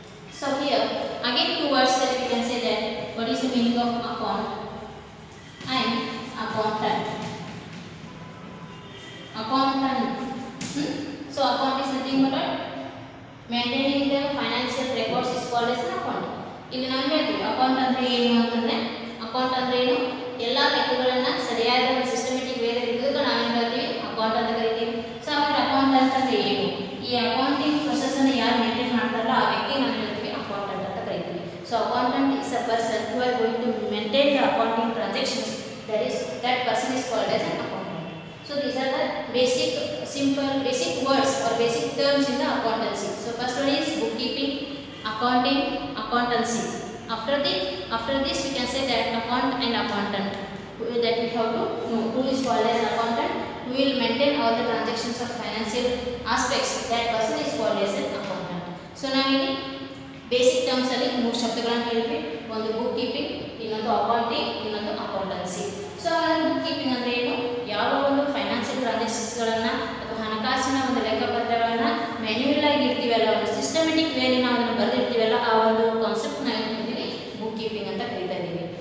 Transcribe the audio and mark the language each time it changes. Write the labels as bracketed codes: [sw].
[en] So here again two words that we can say that what is the meaning of account and accountant. Accountant. So account is nothing but maintaining the financial records is called as an account. [kn] ಇಲ್ಲಿ ನಾವು ಹೇಳ್ತೀವಿ account ಅಂದ್ರೆ ಏನು ಅಂತಂದ್ರೆ, account ಅಂದ್ರೆ ಏನು, ಎಲ್ಲಾ ಲೆಕ್ಕಗಳನ್ನ ಸರಿಯಾದ ಒಂದು ಸಿಸ್ಟಮ್ಯಾಟಿಕ್ ವೇದಲ್ಲಿ ಇರೋದಕ್ಕೆ ನಾವು ಏನು ಹೇಳ್ತೀವಿ, ಅಕೌಂಟ್ ಅಂತ ಕರಿತೀವಿ. ಸೊ ಆಮೇಲೆ ಅಕೌಂಟ್ ಅಂತಂದ್ರೆ ಏನು, ಈ ಅಕೌಂಟಿಂಗ್ ಪ್ರೊಸೆಸ್ ಅನ್ನು ಯಾರು ಮೇಂಟೈನ್ ಮಾಡ್ತಾರಲ್ಲ ಆ ವ್ಯಕ್ತಿ ನಾವು ಹೇಳ್ತೀವಿ ಅಕೌಂಟೆಂಟ್ ಅಂತ ಕರಿತೀವಿ. [en] So accountant is a person who are going to maintain the accounting transactions, that person is called as an accountant. So these are the basic words or basic terms in the accountancy. So first one is bookkeeping, accounting, accountancy. After this we can say that account and accountant, that we have to know who is called as accountant, who will maintain all the transactions of financial aspects, that person is called as an accountant. So now [kn] ಇಲ್ಲಿ basic terms ಅಲ್ಲಿ ಮೂರು ಶಬ್ದಗಳನ್ನು ಹೇಳಿದ್ವಿ, ಒಂದು book keeping, ಇನ್ನೊಂದು accounting, ಇನ್ನೊಂದು accountancy. So book keeping ಅಂದ್ರೆ ಏನು, ಯಾವ ಒಂದು ಫೈನಾನ್ಷಿಯಲ್ ಟ್ರಾನ್ಸಾಕ್ಷನ್ಸ್ಗಳನ್ನು ಅಥವಾ ಹಣಕಾಸಿನ ಒಂದು ಲೆಕ್ಕಪತ್ರಗಳನ್ನ ಮ್ಯಾನ್ಯುಯಲ್ ಆಗಿ ಇರ್ತೀವಲ್ಲ, ಒಂದು ಸಿಸ್ಟಮ್ಯಾಟಿಕ್ ವೇಲಿ ನಾವು ಅದನ್ನು ಬರೆದಿರ್ತೀವಲ್ಲ, ಆ ಒಂದು ಕಾನ್ಸೆಪ್ಟ್ ನಾವು ಹೇಳ್ತೀವಿ ಬುಕ್ ಕೀಪಿಂಗ್ ಅಂತ ಕರೀತಾ ಇದ್ದೀವಿ.